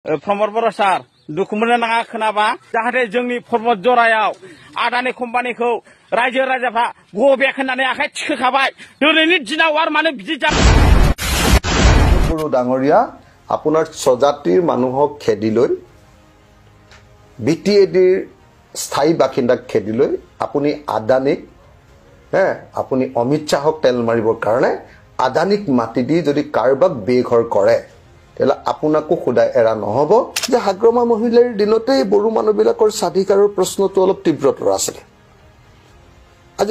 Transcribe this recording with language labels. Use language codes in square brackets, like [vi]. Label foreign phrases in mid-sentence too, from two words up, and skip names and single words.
[brx] प्रमद बर' सार दुखु मोननो नाङा खोनाबा जाहाथे जोंनि पर्बत जरायाव आदानि कम्पानिखौ रायजो राजाफ्रा गबेक होननानै आखाइ थिखोखाबाय दिनैनि दिनाव आरो मानो बिदि [as] गुरु डाঙৰীয়া আপোনাৰ স্বজাতিৰ মানুহক খেদি লৈ বিটিএডিৰ স্থায়ী বাসিন্দাক খেদি লৈ আপুনি আদানিক আপুনি অমিত শাহক তেল মাৰিবৰ কাৰণে আদানিক মাটি দি যদি কাৰবাক বেঘৰ কৰে তেলা আপোনাকো খুদাই এৰা নহব যে হাগ্ৰমা মহিলাৰ দিনতে বড়ো মানুহবিলাকৰ স্বাধিকাৰৰ প্ৰশ্নটো অলপ তীব্ৰতৰ আছিল আজি